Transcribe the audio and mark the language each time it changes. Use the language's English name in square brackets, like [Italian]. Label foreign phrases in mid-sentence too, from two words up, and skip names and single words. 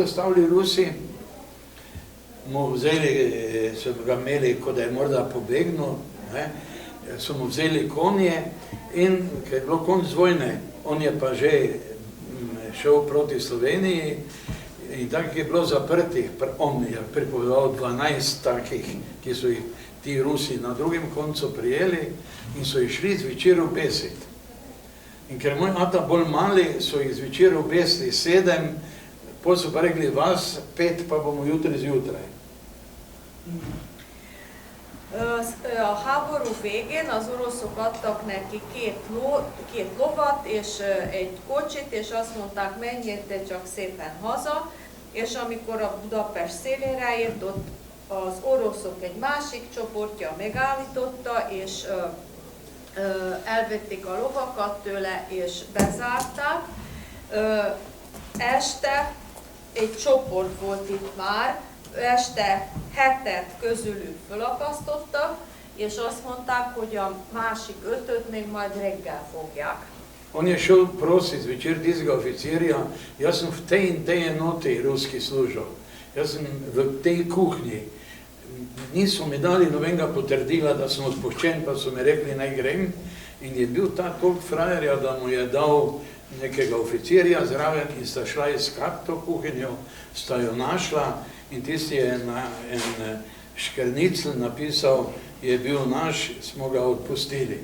[Slovenian] ostavili Rusi, mu vzeli, so ga imeli, kot da je morda pobegnil, so mu vzeli konje in, ker je bilo konc vojne, on je pa že šel proti Sloveniji in takih je bilo zaprtih, on je pripovedal 12 takih, ki so jih ti Rusi na drugem koncu prijeli in so jih šli zvečer obesiti. In ker moj Ata bolj mali, so jih zvečer obesili 7, potem so pa rekli, vas 5 pa bomo jutri zjutraj. [Hungarian] A háború végén az oroszok adtak neki két lovat és egy kocsit, és azt mondták, menjél csak szépen haza, és amikor a Budapest szélére ért, ott az oroszok egy másik csoportja megállította, és elvették a lovakat tőle, és bezárták. Este egy csoport volt itt már, este 7 közülük fölakasztottak, és azt mondták, hogy a másik 5-öt még majd reggel fogják. [Slovenian] On je šel prosit zvečer tistega oficirja, jaz sem v tej in tej enoti ruski služil, jaz sem v tej kuhnji. Niso mi dali nobenega potrdila, da sem odpuščen, pa so mi rekli, naj grem. In je bil ta toliko frajerja, da mu je dal nekega oficirja zraven in sta šla iskat to kuhinjo, sta jo našla in tisti je na en škrnicl napisal, je bil naš, smo ga odpustili.